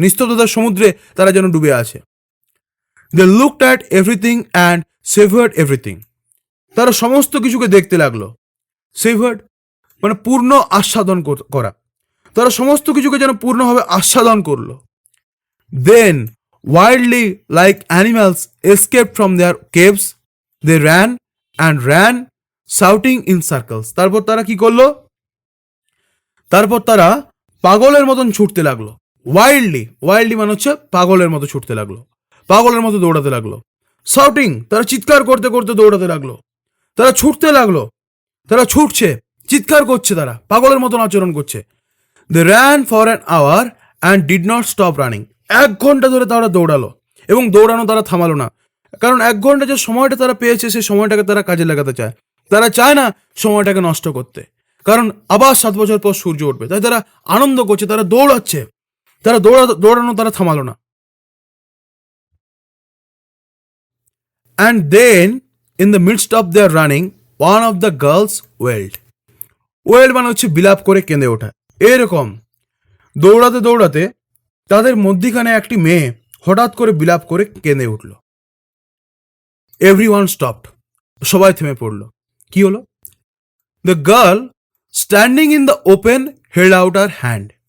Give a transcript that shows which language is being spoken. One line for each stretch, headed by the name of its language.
Bangla: নিস্তব্ধতার সমুদ্রে তারা যেন ডুবে আছে।
English: They looked at everything and savoured everything.
Bangla: তারা সমস্ত কিছুকে দেখতে লাগলো। সেভার্ড মানে পূর্ণ আস্বাদন করা, তারা সমস্ত কিছুকে যেন পূর্ণভাবে আস্বাদন করলো।
English: Then wildly like animals escaped from their caves, they ran and ran shouting in circles.
Bangla: তারপর তারা কি করলো? তারপর তারা পাগলের মতন ছুটতে লাগলো। ওয়াইল্ডলি মানে হচ্ছে পাগলের মতো ছুটতে লাগলো, পাগলের মতো দৌড়াতে লাগলো। শাউটিং, তারা চিৎকার করতে করতে দৌড়াতে লাগলো, তারা ছুটতে লাগলো, তারা ছুটছে, চিৎকার করছে, তারা পাগলের মতন আচরণ করছে।
English: They ran for an hour and did not stop running.
Bangla: 1 ঘন্টা ধরে তারা দৌড়ালো এবং দৌড়ানো তারা থামালো না। কারণ 1 ঘন্টা যে সময়টা তারা পেয়েছে সেই সময়টাকে তারা কাজে লাগাতে চায়। তারা চায় না সময়টাকে নষ্ট করতে, কারণ আবার 7 বছর পর সূর্য উঠবে, তাই তারা আনন্দ করছে, তারা দৌড়াচ্ছে, তারা দৌড়ানো তারা থামালো না।
English: And then in the midst of their running one of the girls wailed.
Bangla: Well মানে হচ্ছে বিলাপ করে কেঁদে ওঠা। এরকম দৌড়াতে দৌড়াতে তাদের মধ্যিখানে একটি মেয়ে হঠাৎ করে বিলাপ করে কেঁদে উঠল।
English: everyone stopped,
Bangla: সবাই থেমে পড়ল। কি হলো?
English: The girl standing in the open held out her hand.